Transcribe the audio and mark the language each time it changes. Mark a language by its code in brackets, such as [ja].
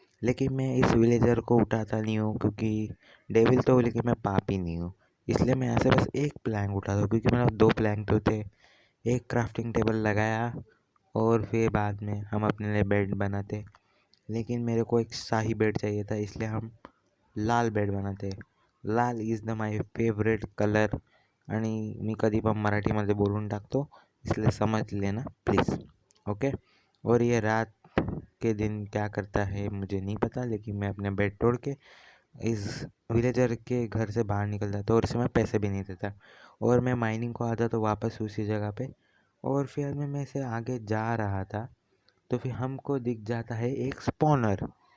[hi] लेकिन मैं इस विलेजर को उठाता नहीं हूँ क्योंकि डेविल तो हूँ लेकिन मैं पापी नहीं हूँ। इसलिए मैं यहाँ से बस एक प्लैंक उठाता हूँ क्योंकि मेरा 2 प्लैंक तो थे। एक क्राफ्टिंग टेबल लगाया और फिर बाद में हम अपने लिए बेड बनाते। लेकिन मेरे को एक शाही बेड चाहिए था इसलिए हम लाल बेड बनाते. [mr] लाल [en] is the my favourite colour [mr] आणि मी कधी पण मराठीमध्ये बोलून टाकतो [hi] इसलिए समझ लेना प्लीज़. ओके. और ये रात के दिन क्या करता है मुझे नहीं पता लेकिन मैं अपने बेड तोड़ के इस विलेजर के घर से बाहर निकल जाता और उसे मैं पैसे भी नहीं देता और मैं माइनिंग को आता तो वापस उसी जगह पे. और फिर मैं से आगे जा रहा था तो फिर हमको दिख जाता है एक स्पॉनर.